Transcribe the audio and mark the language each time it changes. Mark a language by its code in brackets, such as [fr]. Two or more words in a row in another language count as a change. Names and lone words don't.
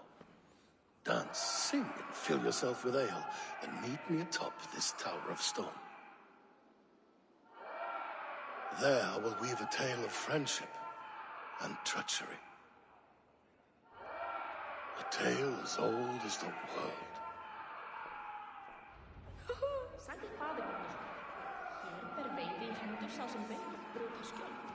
[en] Dance, sing, and fill yourself with ale, and meet me atop this tower of stone. There I will weave a tale of friendship and treachery. A tale as old as the world. [is] Sagði faðirinn. Hér ber veiði í hendur sá sem vill brjóta skjöld.